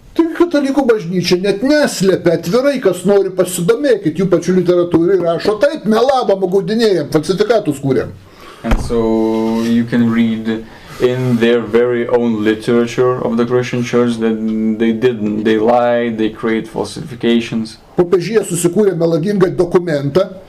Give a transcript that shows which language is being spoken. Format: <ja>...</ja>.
<lt>Tai katalikų bažnyčia net neslėpia atvirai, kas nori pasidomėkit, jų pačių literatūrai rašo taip, melavom, apgaudinėjom, falsifikatus kūrėm.</lt> <en>And so you can read in their very own literature of the Christian church that they lied, they create falsifications.</en> <lt>Popiežija susikūrė melagingą dokumentą.</lt>